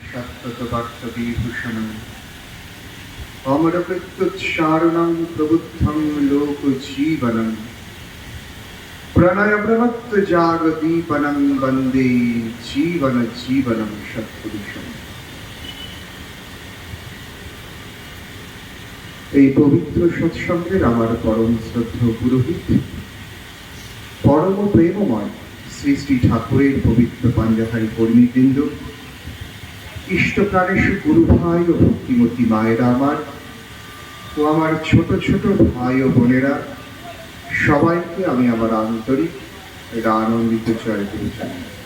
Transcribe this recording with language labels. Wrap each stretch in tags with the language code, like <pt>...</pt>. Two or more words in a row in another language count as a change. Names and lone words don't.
<sa>सत्ततवार्तविभूषणम् अमरकृत्युच्चारणं प्रबुद्धं लोकजीवनं प्रणयप्रमत्तजागदीपनं वन्दे जीवनं सत्पुरुषम्।</sa> <bn>এই পবিত্র সৎসঙ্গের আমার পরম শ্রদ্ধেয় পুরোহিত পরম প্রেমময় শ্রী শ্রী ঠাকুরের পবিত্র পাঞ্জাহারি কর্মীবৃন্দ, ইষ্টপ্রাণেশ গুরু ভাই ও ভক্তিমতী মায়েরা আমার ও আমার ছোট ছোট ভাই ও বোনেরা, সবাইকে আমি আমার আন্তরিক আনন্দিত জয়গুরু জানাই।</bn>